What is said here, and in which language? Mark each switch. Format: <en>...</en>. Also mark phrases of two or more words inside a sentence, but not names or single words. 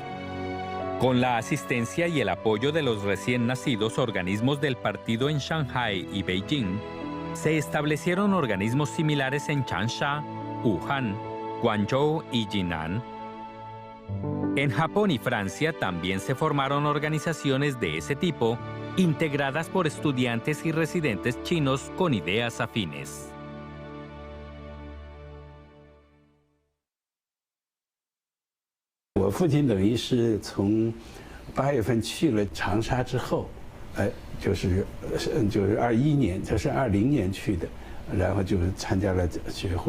<es>Con la asistencia y el apoyo de los recién nacidos organismos del partido en Shanghái y Beijing, se establecieron organismos similares en Changsha, Wuhan, Guangzhou y Jinan. En Japón y Francia también se formaron organizaciones de ese tipo, integradas por estudiantes y residentes chinos con ideas afines.</es> <zh>我父亲等于是从8月份去了长沙之后，就是21年，这是20年去的，然后就参加了学会。</zh>